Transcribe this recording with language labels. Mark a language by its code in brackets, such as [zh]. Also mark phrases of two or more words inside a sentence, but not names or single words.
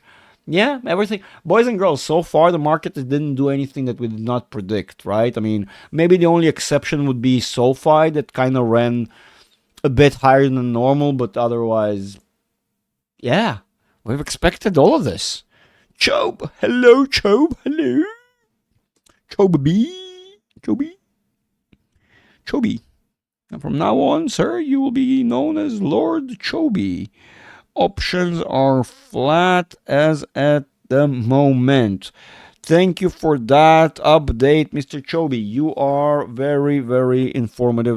[en] Yeah, everything. Boys and girls, so far the market didn't do anything that we did not predict, right? I mean, maybe the only exception would be SoFi that kind of ran a bit higher than normal, but otherwise, yeah, we've expected all of this. Chobe, hello, Chobe, hello. Chobe, Chobe, Chobe. And from now on, sir, you will be known as Lord Chobe. Options are flat as at the moment. Thank you for that update, Mr. Chobe. You are very, very informative.